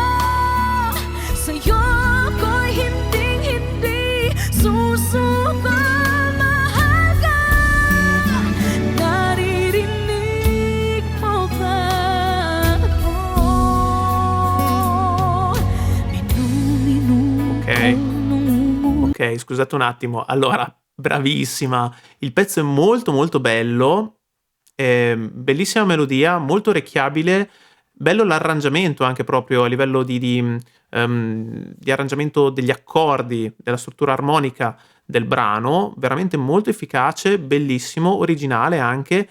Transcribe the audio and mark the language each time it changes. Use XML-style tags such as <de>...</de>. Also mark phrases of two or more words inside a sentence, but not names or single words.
<tl>Sa'yo ako'y hinding-hindi susuko. Mahal ka, naririnig mo ba ako? Minu-minu Ok. nung</tl> <it>Ok, scusate un attimo. Allora, bravissima. Il pezzo è molto molto bello, bellissima melodia, molto orecchiabile, bello l'arrangiamento anche proprio a livello di arrangiamento degli accordi, della struttura armonica del brano, veramente molto efficace, bellissimo, originale anche.</it>